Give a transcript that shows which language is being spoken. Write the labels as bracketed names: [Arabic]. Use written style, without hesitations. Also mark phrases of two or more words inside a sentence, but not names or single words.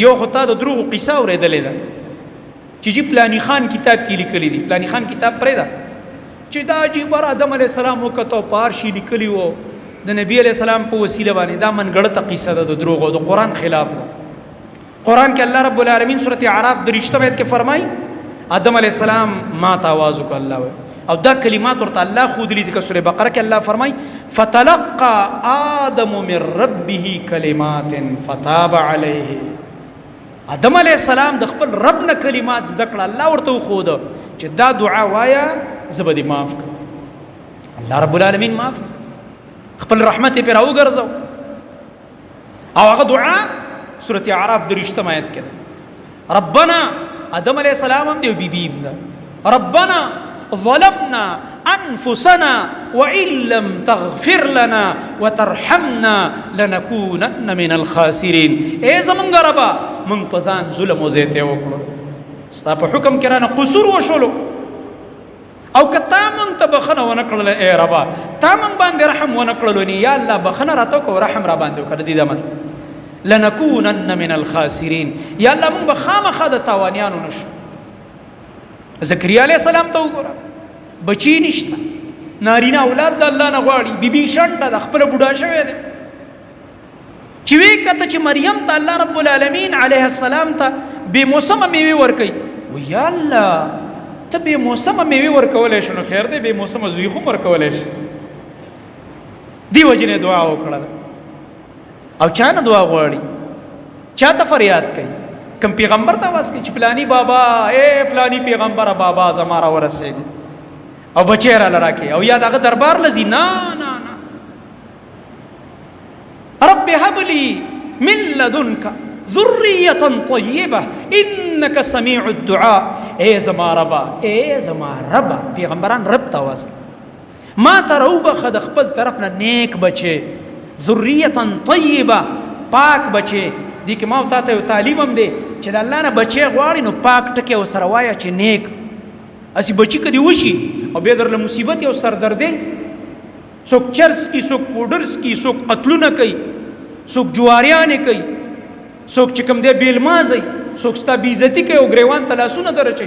[Pashto] یو خو تا د دروغو قصه اورېدلې ده چې جی پلانی خان کتاب کې لیکلی دي، پلانی خان کتاب پرېږده چې دا عجیبه آدم [Arabic] علیه السلام [Pashto] وکتو په هر شي لیکلي وو د نبی [Arabic] علیه السلام [Pashto] په وسیله باندې. دا منګړته قصه ده د دروغو، د قرآن خلاف ده. قرآن کې [Arabic] الله رب العالمین [Pashto] سورۃ اعراف 30 آیت کې فرمایي آدم [Arabic] علیه السلام [Pashto] ما ته آواز وکړ الله وایي، او دا کلمات ورته الله ښودلي ځکه سورې بقره کې الله فرمایي [Arabic] فتلقى آدم من ربه کلمات فتاب علیه. [Pashto] آدم [Arabic] علیه السلام [Pashto] د خپل رب نه کلمات زده کړه، الله ورته وښوده چې دا دعا وایه زه به دې معاف کړم. [Arabic] الله رب العالمین [Pashto] معاف کړ، خپل رحمت یې پرې راوګرځو. او هغه دعا سورۃ اعراف 30 آیت کې ده. ربنا آدم [Arabic] علیه السلام [Pashto] هم دی او بیبي هم ده. [Arabic] ربنا ظلمنا انفسنا وان لم تغفر لنا وترحمنا لنكونن من الخاسرين. [Pashto] اے زمونږ ربا مونږ په ځان ظلم او زیاتی وکړو، ستا په حکم کې رانه قصور وشولو، او که تا مونږ ته بخښنه ونه کړله اے ربا، تا مونږ باندې رحم ونه کړلو نو یا الله بخښنه راته وکړه، رحم را باندې وکړه. دې دا مطلب [Arabic] لنكونن من الخاسرين، [Pashto] یا الله مونږ به خامخا د تاوانیانو نشو. زکریا [Arabic] علیه السلام [Pashto] ته وګوره، بچی نشته، نارینه اولاد د الله نه غواړي، بیبي شنډه د خپله بوډا شوی دی. چې وی کته چې مریم ته [Arabic] الله رب العالمین علیه السلام [Pashto] ته بې موسمه میوې ورکوي، و یا الله ته بې موسمه میوې ورکولی شو نو خیر دی، بې موسمه زوی خو هم ورکولی شي. دې وجې نه دعا وکړله. او چا نه دعا غواړي، چا ته فریاد کوي، کم پیغمبر ته آواز کوي چې فلانی بابا، اے فلانی پیغمبره بابا زما را ورسېږي او بچی راله راکړي، او یا د هغه دربار له ځي. نه نه نه، [Arabic] رب هب لي من لدنك ذرية طيبة إنك سميع الدعاء. [Pashto] اے زما ربا، اے زما ربا، پیغمبران رب ته آواز کوي، ما ته راوبخه د خپل طرف نه نیک بچی، [Arabic] ذریة طیبه، [Pashto] پاک بچی. دې کې ما او تا ته یو تعلیم هم دی چې د الله نه بچی غواړي نو پاک ټکي ورسره وایه چې نیک. هسې بچي که دې وشي او بیا درله مصیبت او سردردۍ، څوک چرس کی، څوک پوډرس کی، څوک قتلونه کوي، څوک جواریانې کوي، څوک چې کوم دی بیلمازئ، څوک ستا بېعزتي کوي او ګریوان ته لاسونه درچوي.